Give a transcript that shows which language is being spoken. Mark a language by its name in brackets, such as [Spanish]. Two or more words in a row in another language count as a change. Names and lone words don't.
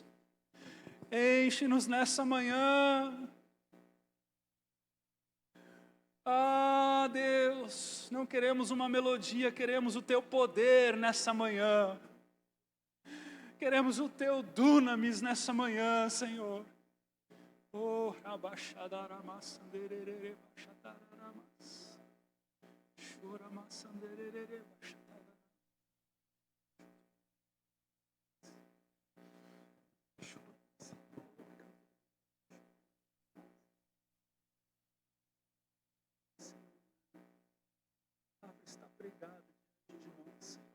[Portuguese] Enche-nos nessa manhã. Ah, Deus, não queremos uma melodia, queremos o Teu poder nessa manhã. Queremos o Teu dunamis nessa manhã, Senhor. Oh, rabaxadaramas, andererere, baixadaramas. Choramas, andererere, baixadaramas. A palavra está pregada diante de nós, Senhor.